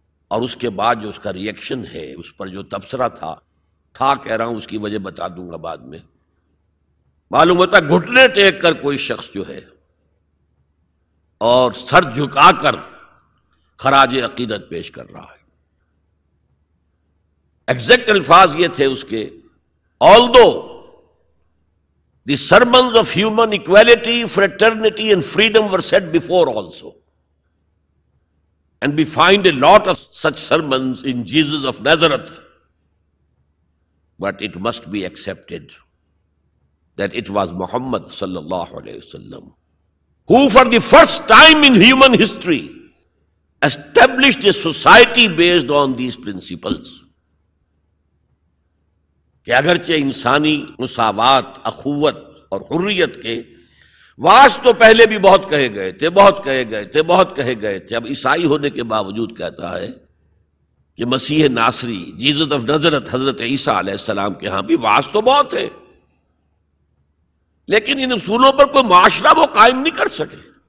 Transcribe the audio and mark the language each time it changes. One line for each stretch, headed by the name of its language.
Urdu: اور اس کے بعد جو اس کا ریئیکشن ہے، اس پر جو تبصرہ تھا کہہ رہا ہوں، اس کی وجہ بتا دوں گا بعد میں. معلوم ہوتا گھٹنے ٹیک کر کوئی شخص جو ہے اور سر جھکا کر خراج عقیدت پیش کر رہا ہے. ایگزیکٹ الفاظ یہ تھے اس کے،
English: although the sermons of human equality, fraternity and freedom were said before also, and we find a lot of such sermons in Jesus of Nazareth, but it must be accepted that it was Muhammad sallallahu alaihi wasallam who for the first time in human history established a society based on these principles.
Urdu: کہ اگرچہ انسانی مساوات، اخوت اور حریت کے واسط تو پہلے بھی بہت کہے گئے تھے، بہت کہے گئے تھے، بہت کہے گئے تھے، اب عیسائی ہونے کے باوجود کہتا ہے کہ مسیح ناصری جیزس آف نظرت حضرت عیسیٰ علیہ السلام کے ہاں بھی واسط تو بہت ہے، لیکن ان اصولوں پر کوئی معاشرہ وہ قائم نہیں کر سکے.